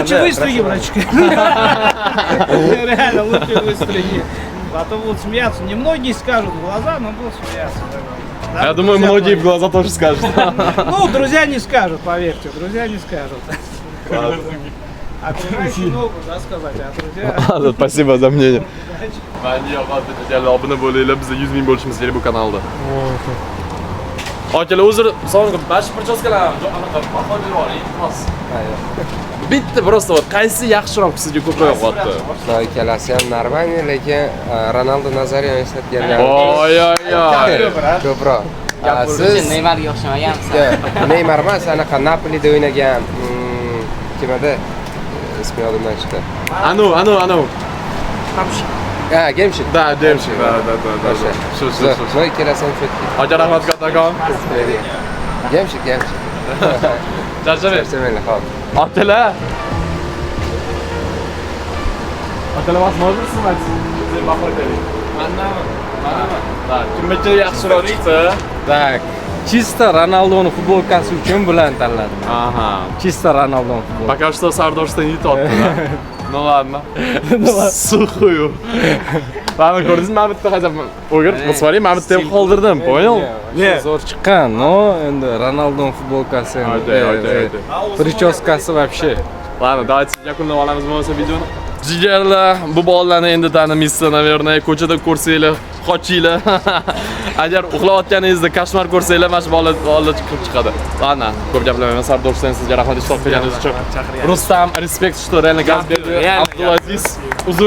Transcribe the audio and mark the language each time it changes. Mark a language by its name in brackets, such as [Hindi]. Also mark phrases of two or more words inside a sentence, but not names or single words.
[Russian] Лучше выстриги, братчик. Реально, лучше выстриги. А то будут смеяться. Немногие скажут в глаза, но будут смеяться. А я думаю, многие в глаза тоже скажут. Ну, друзья не скажут, поверьте, друзья не скажут. Окружающие могут, да, сказать, а друзья... Спасибо за мнение. [Uzbek] Obuna bo'linglar, bizda 100 ming bo'lishimiz kerak bu kanalda. Akalar, uzr, sog'liq, mana shu prическalar anaqa baho berib oling, xos. Bitta [Russian] просто вот [Uzbek] qaysi yaxshiroq sizga ko'proq yoqdi? Ikkalasi ham нормальный, lekin Ronaldo Nazario eslatganlar Oy. ko'proq. Siz Neymarga o'xshamagansiz. Neymar emas, anaqa Napolida o'ynagan kim edi? Ismi yodimdan chiqdi. Anu. Ha, Gemshik. [Russian] Да, Демчик, да. [Uzbek] Shu. No, ikkalasi ham chetki. Aka rahmat kattakon. Gemshik. Charchamang. Charchamanglar, xo'p. Akalar. Akalar возможностьmi aytsin. Baho bering. Mandanmi? Да, kimniki yaxshiroq chiqdi? [Russian] Так, чисто [Uzbek] Ronaldo'ning futbolkasi uchun bularni tanladim. Aha. Чисто Ronaldo'ning futbolkasi. [Russian] Пока что Сардорштан не тот, да? Ну ладно. Сухую. Ладно, [Uzbek] ko'rdingizmi? Men bitta hajab o'g'ir, посмотри, men bitta ham qoldirdim, понял? Zo'r chiqqan, но endi Ronaldo'ning futbolkasi, [Russian] прическасы вообще. Ладно, давайте [Uzbek] yakunlab olamiz bo'lmasa videoni. Jigarlar, bu bolalarni endi tanimaysizlar, наверное, ko'chada ko'rsanglar qochinglar. Agar uxlayotganingizda koshmar ko'rsanglar, mana shu bola chiqib chiqadi. Ana, ko'p gapirmayman. Sardor Husayn sizga rahmat ishtirok qilganingiz uchun. Rustam, respekt, [Russian] что реально [Uzbek] gaz berdi. Abdulaziz, uzr.